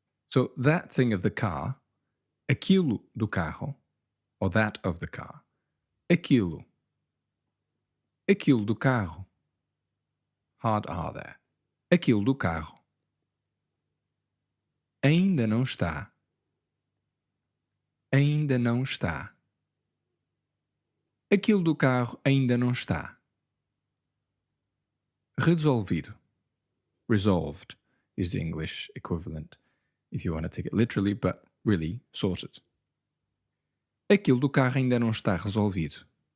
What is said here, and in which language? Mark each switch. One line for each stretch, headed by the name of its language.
English: So that thing of the car,
Portuguese: aquilo do carro,
English: or that of the car,
Portuguese: aquilo. Aquilo do carro.
English: Hard R there.
Portuguese: Aquilo do carro. Ainda não está. Ainda não está. Aquilo do carro ainda não está. Resolvido.
English: Resolved is the English equivalent, if you want to take it literally, but really sorted.
Portuguese: Aquilo do carro ainda não está resolvido.